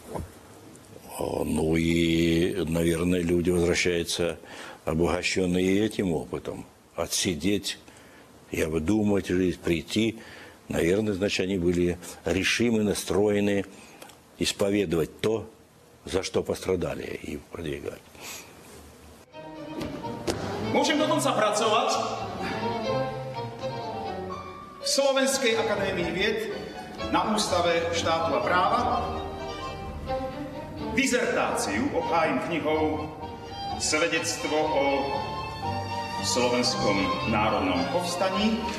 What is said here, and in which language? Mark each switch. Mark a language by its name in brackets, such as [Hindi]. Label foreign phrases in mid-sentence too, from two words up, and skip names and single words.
[Russian] Ну и, наверное, люди возвращаются обогащенные этим опытом. Отсидеть и обдумать жизнь, прийти. Наверное, значит, они были решимы, настроены исповедовать то, за что пострадали, и продвигать. [Slovak] Môžem dokonca pracovať v Slovenskej akadémii vied na Ústave štátu a práva. Dizertáciu obhájim knihou Svedectvo o slovenskom národnom povstaní.